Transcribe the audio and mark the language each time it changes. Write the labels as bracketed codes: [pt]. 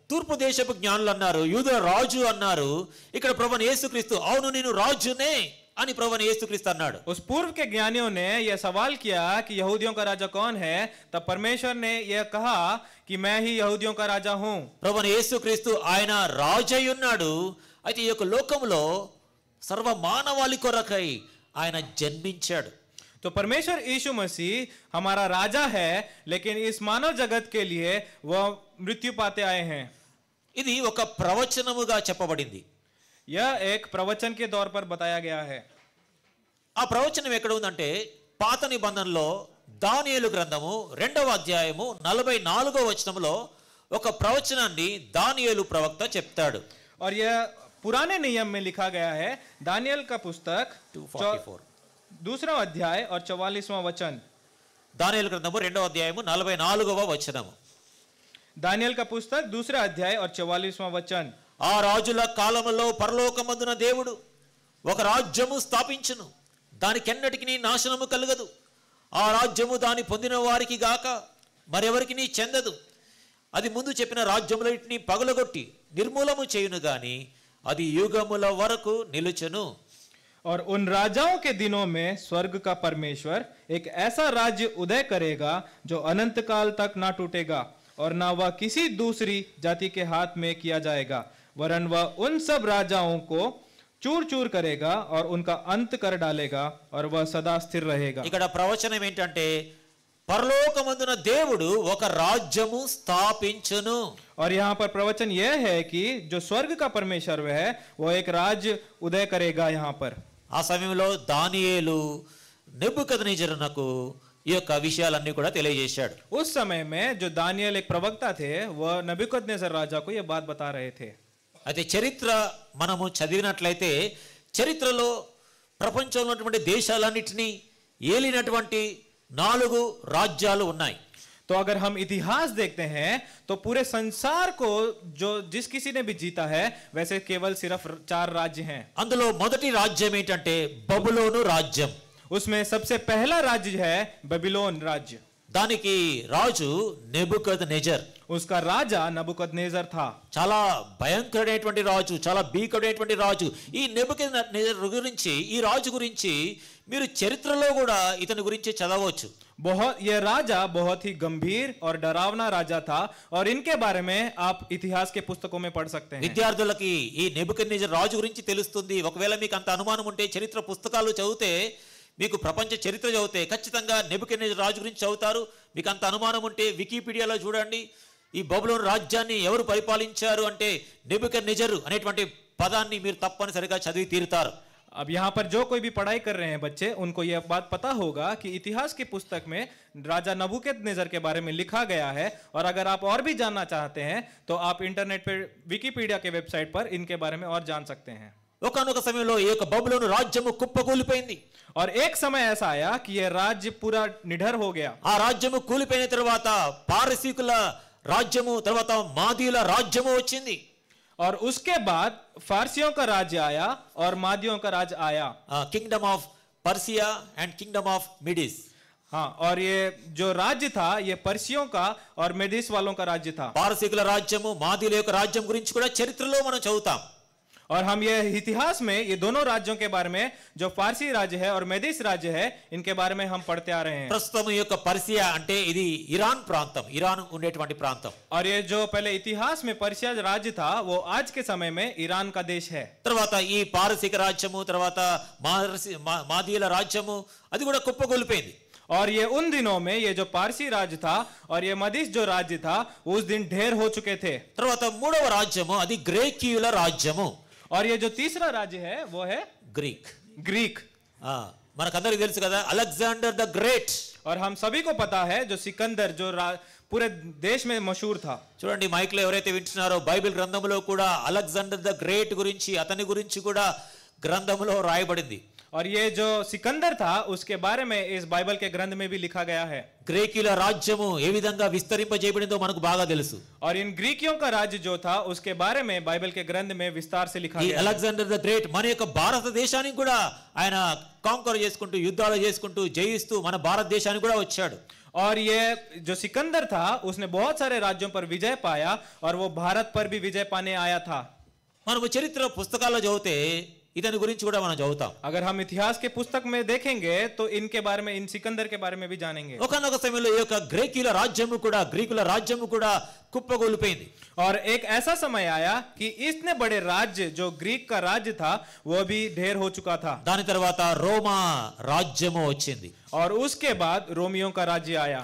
[te] తూర్పు దేశపు జ్ఞానులు అన్నారు, యూదుల రాజు అన్నారు. ఇక్కడ ప్రభువైన యేసుక్రీస్తు అవును నేను రాజునే అని ప్రభువైన యేసుక్రీస్తు అన్నాడు. [hi] उस पूर्व के ज्ञानियों ने यह सवाल किया कि यहूदियों का राजा कौन है? तब परमेश्वर ने यह कहा कि मैं ही यहूदियों का राजा हूं। [te] ప్రభువైన యేసుక్రీస్తు ఆయన రాజై ఉన్నాడు. అయితే ఈ యొక్క లోకంలో సర్వ మానవాళి కొరకై ఆయన జన్మించాడు. [hi] तो परमेश्वर यीशु मसीह हमारा राजा है, लेकिन इस मानव जगत के लिए वह मृत्यु पाते आए हैं। [te] ఇది ఒక ప్రవచనముగా చెప్పబడింది. [hi] यह एक प्रवचन के तौर पर बताया गया है। [te] ఆ ప్రవచనం ఎక్కడ ఉందంటే పాత నిబంధనలో దానియేలు గ్రంథము 2వ అధ్యాయము 44వ వచనంలో ఒక ప్రవచనాన్ని దానియేలు ప్రవక్త చెప్తాడు. [hi] और यह पुराने नियम में लिखा गया है, दानियल का पुस्तक 244 दूसरा अध्याय और 44वां वचन। [te] దానియేలు గ్రంథము 2వ అధ్యాయము 44వ వచనము. [hi] दानियल का पुस्तक दूसरा अध्याय और 44वां वचन। [te] ఆ రాజుల కాలములో పరలోకమందున దేవుడు ఒక రాజ్యము స్థాపించును, దానికెన్నటికి నాశనము కలగదు. ఆ రాజ్యము దాని పొందిన వారికి గాక మరెవరికి చెందదు. అది ముందు చెప్పిన రాజ్యములన్నిటిని పగలగొట్టి నిర్మూలము చేయును గాని అది యుగముల వరకు నిలుచును. [hi] और उन राजाओं के दिनों में स्वर्ग का परमेश्वर एक ऐसा राज्य उदय करेगा जो अनंत काल तक ना टूटेगा और ना वह किसी दूसरी जाति के हाथ में किया जाएगा, वरन वह उन सब राजाओं को चूर चूर करेगा और उनका अंत कर डालेगा और वह सदा स्थिर रहेगा। [te] ఇక్కడ ప్రవచనం ఏంటంటే పరలోకమందున దేవుడు ఒక రాజ్యము స్థాపించును. [hi] और यहाँ पर प्रवचन यह है कि जो स्वर्ग का परमेश्वर है वो एक राज्य उदय करेगा यहाँ पर। [te] ఆ సమయంలో దానియేలు నెబుకద్నెజరునకు ఈ యొక్క విషయాలన్నీ కూడా తెలియజేశాడు. [hi] उस समय में जो दानियल एक प्रवक्ता थे वह नबूकदनेस्सर राजा को यह बात बता रहे थे। [te] అయితే చరిత్ర మనము చదివినట్లయితే చరిత్రలో ప్రపంచంలో ఉన్నటువంటి దేశాలన్నిటినీ ఏలినటువంటి 4 రాజ్యాలు ఉన్నాయి. [hi] तो अगर हम इतिहास देखते हैं तो पूरे संसार को जो जिस किसी ने भी जीता है वैसे केवल सिर्फ 4 राज्य हैं। [te] అందులో మొదటి రాజ్యం ఏంటంటే బబులోను రాజ్యం. [hi] उसमें सबसे पहला राज्य है बेबीलोन राज्य। [te] దానికి రాజు నెబుకద్నెజర్. [hi] उसका राजा नबूकदनेस्सर था। [te] చాలా భయంకరమైనటువంటి రాజు, చాలా భీకరమైనటువంటి రాజు. ఈ నెబుకద్నెజర్ గురించి, ఈ రాజు గురించి మీరు చరిత్రలో కూడా ఇతని గురించి చదవచ్చు. [hi] यह राजा बहुत ही गंभीर और डरावना राजा था और इनके बारे में आप इतिहास के पुस्तकों में पढ़ सकते हैं। [te] విద్యార్థులకి ఈ నెబుకద్నెజర్ రాజు గురించి తెలుస్తుంది. ఒకవేళ మీకు అంత అనుమానం ఉంటే చరిత్ర పుస్తకాలు చదివితే, మీకు ప్రపంచ చరిత్ర చదివితే ఖచ్చితంగా నెబుకద్నెజర్ రాజు గురించి చదువుతారు. మీకు అంత అనుమానం ఉంటే వికీపీడియాలో చూడండి, ఈ బబులోను రాజ్యాన్ని ఎవరు పరిపాలించారు అంటే నెబుకద్నెజరు అనేటువంటి పదాన్ని మీరు తప్పనిసరిగా చదివి తీరుతారు. [hi] अब यहाँ पर जो कोई भी पढ़ाई कर रहे हैं बच्चे, उनको यह बात पता होगा कि इतिहास की पुस्तक में राजा नबूकदनेस्सर के बारे में लिखा गया है। और अगर आप और भी जानना चाहते हैं तो आप इंटरनेट पर विकिपीडिया के वेबसाइट पर इनके बारे में और जान सकते हैं। [te] ఒకనొక సమయంలో ఈ యొక్క బబులోను రాజ్యము కుప్పకూలిపోయింది. [hi] और एक समय ऐसा आया कि यह राज्य पूरा निडर हो गया. [te] ఆ రాజ్యము కూలిపోయిన తర్వాత పారసీకుల రాజ్యము, తర్వాత మాదీయుల రాజ్యము వచ్చింది. [hi] और उसके बाद फारसियों का राज्य आया और मादियों का राज्य आया. [en] Kingdom of Persia and kingdom of Medes. [hi] हाँ, और ये जो राज्य था ये पर्सियों का और मेदिस वालों का राज्य था. [te] పారసీకుల రాజ్యము మాదీయుల యొక్క రాజ్యం గురించి కూడా చరిత్రలో మనం చదువుతాం. [hi] और हम ये इतिहास में ये दोनों राज्यों के बारे में, जो फारसी राज्य है और मेदिस राज्य है, इनके बारे में हम पढ़ते आ रहे हैं. [te] ప్రస్తుతం ఈ యొక్క పర్సియా అంటే ఇది ఇరాన్ ప్రాంతం, ఇరాన్ ఉండేటువంటి ప్రాంతం. [hi] और ये जो पहले इतिहास में पर्सिया राज्य था वो आज के समय में ईरान का देश है. [te] తర్వాత ఈ పారసీక రాజ్యము, తర్వాత మాదీయుల రాజ్యము అది కూడా కుప్పకూలిపోయింది. [hi] और ये उन दिनों में ये जो पारसी राज्य था और ये मदिस जो राज्य था उस दिन ढेर हो चुके थे. [te] తర్వాత మూడవ రాజ్యము అది గ్రీకీయుల రాజ్యము. [hi] और ये जो तीसरा राज्य है वो है ग्रीक. [te] మనకందరికీ తెలుసు కదా అలెగ్జాండర్ ద గ్రేట్. [hi] और हम सभी को पता है जो सिकंदर जो पूरे देश में मशहूर था. [te] చూడండి మైక్ లో ఎవరైతే వింటున్నారో బైబిల్ గ్రంథంలో కూడా అలెగ్జాండర్ ద గ్రేట్ గురించి, అతని గురించి కూడా గ్రంథంలో రాయబడింది. [hi] और ये जो सिकंदर था उसके बारे में इस बाइबल के ग्रंथ में भी लिखा गया है. [te] గ్రీకీయుల రాజ్యము ఏ విధంగా విస్తరింపజేయబడిందో మనకు బాగా తెలుసు. [hi] और इन ग्रीकियों का राज्य जो था उसके बारे में बाइबल के ग्रंथ में विस्तार से लिखा गया है. [te] అలెగ్జాండర్ ద గ్రేట్ మన యొక్క భారతదేశానికి కూడా ఆయన కాంకర్ చేసుకుంటూ, యుద్ధాలు చేసుకుంటూ, జయిస్తూ మన భారతదేశానికి కూడా వచ్చాడు. [hi] और ये जो सिकंदर था उसने बहुत सारे राज्यों पर विजय पाया और वो भारत पर भी विजय पाने आया था. [te] మనము చరిత్ర పుస్తకాల్లో చదివితే ఇతని గురించి కూడా మనం చదువుతాం. [hi] अगर हम इतिहास के पुस्तक में देखेंगे तो इनके बारे में, इन सिकंदर के बारे में भी जानेंगे. [te] ఒకనొక సమయంలో ఈ యొక్క గ్రీకుల రాజ్యము కూడా కుప్పకూలిపోయింది. [hi] और एक ऐसा समय आया कि इतने बड़े राज्य जो ग्रीक का राज्य था वो भी ढेर हो चुका था. [te] దాని తర్వాత రోమా రాజ్యము వచ్చింది. [hi] और उसके बाद रोमियों का राज्य आया.